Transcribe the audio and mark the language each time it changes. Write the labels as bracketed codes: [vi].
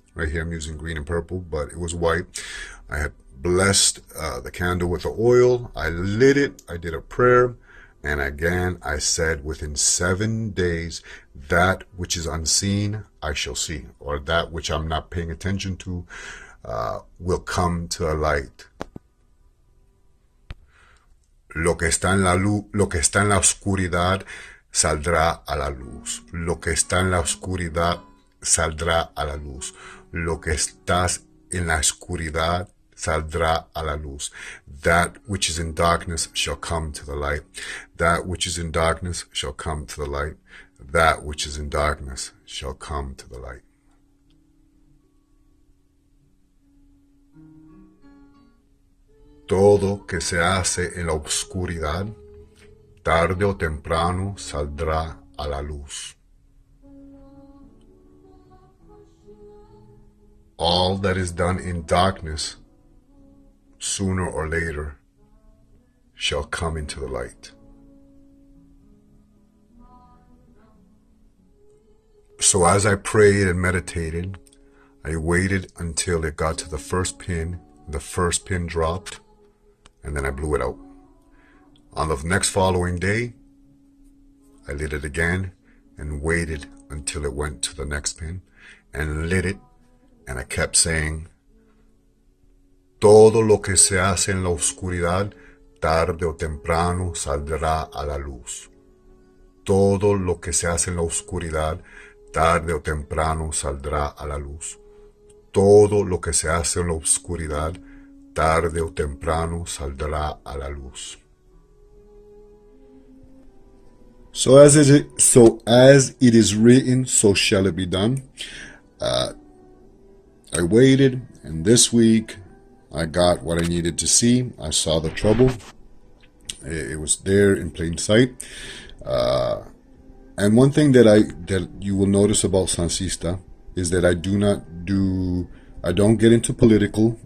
[en] Right here I'm using green and purple, but it was white. I had blessed the candle with the oil. I lit it. I did a prayer. And again, I said, within 7 days, that which is unseen, I shall see, or that which I'm not paying attention to, will come to a light. [es] Lo que está en la luz, lo que está en la oscuridad, saldrá a la luz. Lo que está en la oscuridad, saldrá a la luz. Lo que estás en la oscuridad, saldrá a la luz. [en] That which is in darkness shall come to the light. That which is in darkness shall come to the light. That which is in darkness shall come to the light. [es] Todo que se hace en la oscuridad, tarde o temprano saldrá a la luz. [en] All that is done in darkness, sooner or later, shall come into the light. So as I prayed and meditated, I waited until it got to the first pin. The first pin dropped, and then I blew it out. On the next following day, I lit it again and waited until it went to the next pin and lit it, and I kept saying, [es] todo lo que se hace en la oscuridad, tarde o temprano saldrá a la luz. Todo lo que se hace en la oscuridad, tarde o temprano saldrá a la luz. Todo lo que se hace en la oscuridad, tarde o temprano saldrá a la luz. [en] So as it is written, so shall it be done. I waited, and this week I got what I needed to see. I saw the trouble. It was there in plain sight. And one thing that you will notice about Sansista is that I don't get into political.